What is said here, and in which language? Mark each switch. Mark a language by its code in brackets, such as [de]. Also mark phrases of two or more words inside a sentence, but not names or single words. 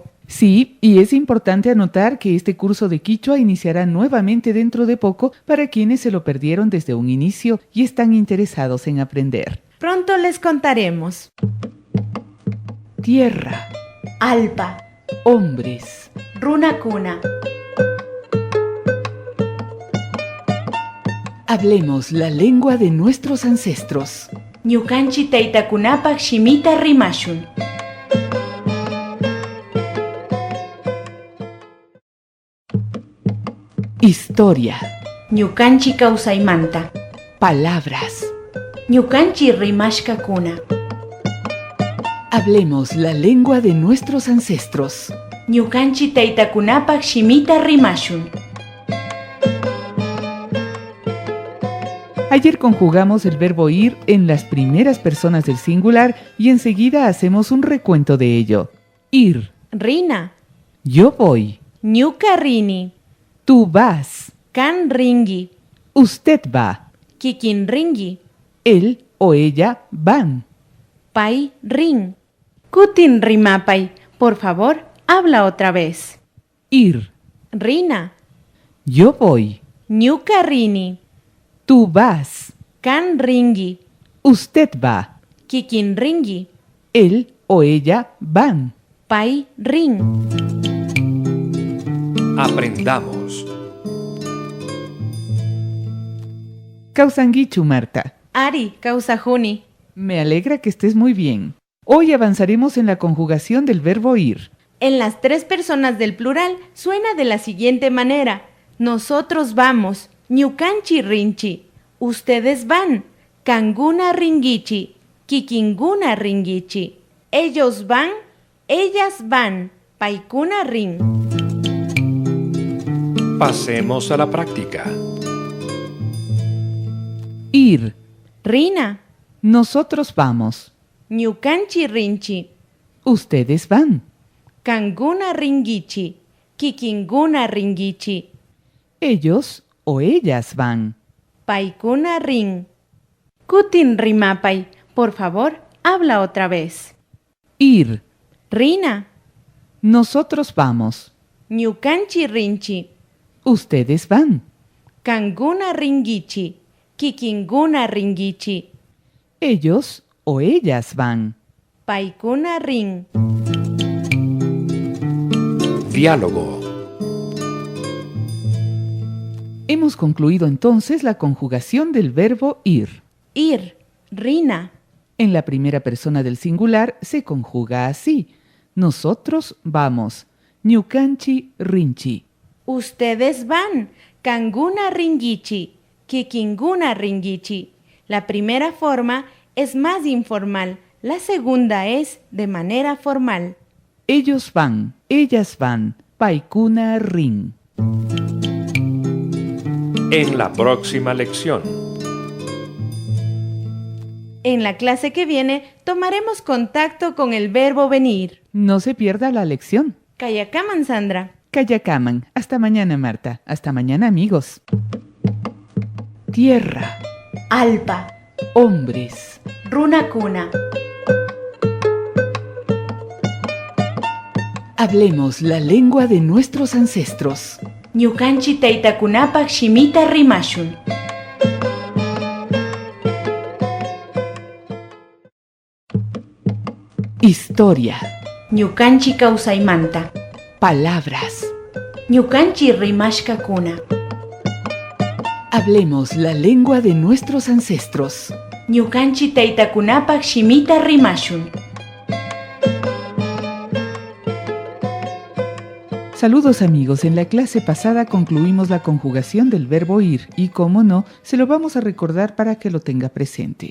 [es] Sí, y es importante anotar que este curso de quichua iniciará nuevamente dentro de poco para quienes se lo perdieron desde un inicio y están interesados en aprender. Pronto les contaremos. Tierra, [qu] Alpa, [es] hombres, [qu] runakuna. [es] hablemos la lengua de nuestros ancestros. [qu] Ñukanchi taytakunapak shimita rimashun. [es] Historia, [qu] Ñukanchi kawsaymanta. [es] palabras, [qu] Ñukanchi rimashkakuna. [es] hablemos la lengua de nuestros ancestros. [qu] Ñukanchi taytakunapak shimita rimashun. [es] Ayer conjugamos el verbo ir en las primeras personas del singular y enseguida hacemos un recuento de ello. Ir, [qu] Rina, [es] yo voy, [qu] ñuka rini. [es] tú vas, [qu] Kan ringi, [es] usted va, [qu] kikin ringi. [es] él o ella van. [qu] Pai ring. Kutin rimapay. [es] Por favor, habla otra vez. Ir, [qu] Rina, [es] yo voy, [qu] ñuka rini. [es] tú vas, [qu] Kan ringi, [es] usted va, [qu] kikin ringi. [es] él o ella van. [qu] Pai ring. [es] Aprendamos. [qu] Kausanguichu, Marta. Ari, kausajuni. [es] Me alegra que estés muy bien. Hoy avanzaremos en la conjugación del verbo ir. En las tres personas del plural suena de la siguiente manera. Nosotros vamos, [qu] ñukanchi rinchi. [es] Ustedes van, [qu] kanguna ringichi, kikinguna ringichi. [es] Ellos van, ellas van, [qu] paikuna ring. [es] Pasemos a la práctica. Ir, [qu] Rina, [es] nosotros vamos, [qu] ñukanchi rinchi, [es] ustedes van, [qu] kanguna ringichi, kikinguna ringichi. [es] ellos o ellas van. [qu] Paikuna ring. Kutin rimapay. [es] Por favor, habla otra vez. Ir, [qu] Rina, [es] nosotros vamos, [qu] ñukanchi rinchi, [es] ustedes van, [qu] kanguna ringichi, kikinguna ringichi. [es] ellos o ellas van. [qu] Paikuna ring. [es] Diálogo. Hemos concluido entonces la conjugación del verbo ir. Ir, Rina, En la primera persona del singular se conjuga así. Nosotros vamos, [qu] ñukanchi rinchi. [es] ustedes van, [qu] kanguna ringichi, kikinguna ringichi. [es] La primera forma es más informal, la segunda es de manera formal. Ellos van, ellas van, [qu] paikuna rin. [es] En la próxima lección. En la clase que viene tomaremos contacto con el verbo venir. No se pierda la lección. [qu] Kayakaman, Sandra. [es] Kayakaman. Hasta mañana, Marta. Hasta mañana, amigos. Tierra, [qu] Alpa, [es] hombres, [qu] runakuna. [es] hablemos la lengua de nuestros ancestros. [qu] Ñukanchi taytakunapak shimita rimashun. [es] Historia, [qu] Ñukanchi kawsaymanta. [es] palabras, [qu] Ñukanchi rimashkakuna. [es] hablemos la lengua de nuestros ancestros. [qu] Ñukanchi taytakunapak shimita rimashun. [es] Saludos amigos, en la clase pasada concluimos la conjugación del verbo ir y, como no, se lo vamos a recordar para que lo tenga presente.